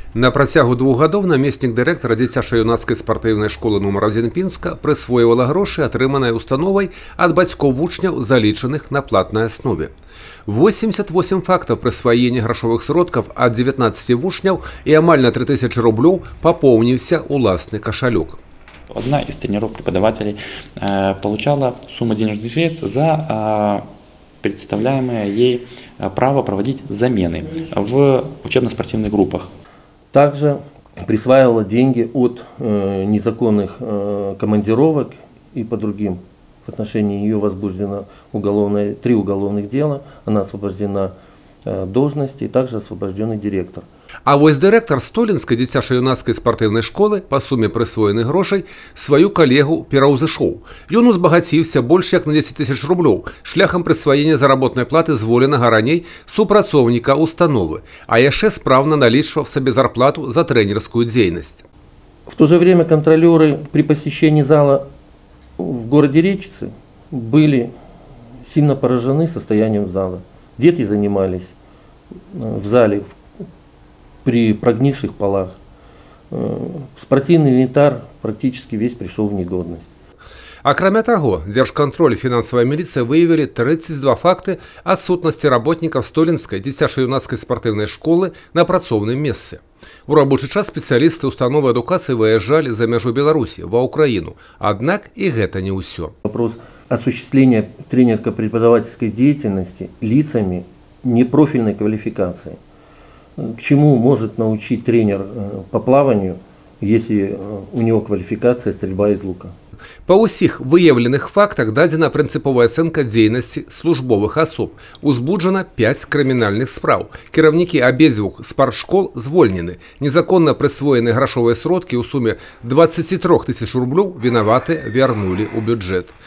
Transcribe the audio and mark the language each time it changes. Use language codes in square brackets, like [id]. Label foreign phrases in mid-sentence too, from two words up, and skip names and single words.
[be] На працягу 2 гадоў намеснік дырэктара дзіцяча-юнацкай спартыўнай школы нумар 1 Пінска прысвойвала грошы, атрыманыя установай ад бацькоў вучняў, залічаных на платнай аснове. 88 фактаў прысваення грашовых сродкаў ад 19 вучняў і амаль на 3000 рублёў папоўніўся уласны кашалёк. [ru] Одна из тренеров-преподавателей получала сумму денежных средств за предоставляемое ей право проводить замены в учебно-спортивных группах. Также присваивала деньги от незаконных командировок и по другим. В отношении нее возбуждено 3 уголовных дела, она освобождена должности и также освобожденный директор. [be] А вось дырэктар Столінскай дзіцяча-юнацкай спартыўнай школы па суме прысвоеных грошай сваю калегу пераўзышоў. Ён узбагаціўся больш як на 10 000 рублёў шляхам прысваення заработнай платы зволенага раней супрацоўніка установы, а яшчэ спраўна налічваў сабе зарплату за трэнерскую дзейнасць. [ru] В то же время контролеры при посещении зала в городе Речице были сильно поражены состоянием зала. Дети занимались в зале при прогнивших полах. Спортивный инвентарь практически весь пришел в негодность. [be] Акрамя таго, Дзяржкантроль і фінансавая міліцыя выявілі 32 факты адсутнасці работнікаў Столінскай дзіцяча-юнацкай спартыўнай школы на працоўным месцы. У рабочы час спецыялісты установы адукацыі выязджалі за мяжу Беларусі ва Украіну. Аднак і гэта не ўсё. [ru] Вопрос осуществления тренерско-преподавательской деятельности лицами непрофильной квалификации. К чему может научить тренер по плаванию, если у него квалификация стрельба из лука? [be] Па ўсіх выяўленых фактах дадзена прынцыповая ацэнка дзейнасці службовых асоб. Узбуджана 5 крымінальных спраў. Кіраўнікі абедзвюх спартшкол звольнены. Незаконна прысвоены грашовыя сродкі ў суме 23 000 рублёў вінаваты вярнулі ў бюджэт.